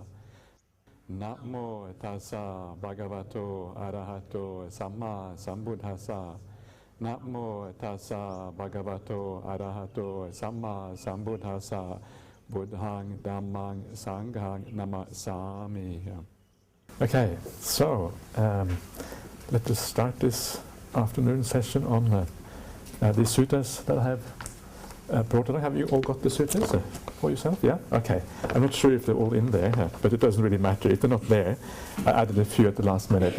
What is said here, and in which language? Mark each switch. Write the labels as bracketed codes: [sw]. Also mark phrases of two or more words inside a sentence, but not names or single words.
[pi] Namo tassa bhagavato arahato samma sambuddhassa. Namo tassa bhagavato arahato samma sambuddhassa. Buddhang dhammang sanghang namasami. [en] Okay, so let us start this afternoon session on the suttas that I have brought along. Have you all got the suttas for yourself? Yeah? Okay. I'm not sure if they're all in there, but it doesn't really matter. If they're not there, I added a few at the last minute.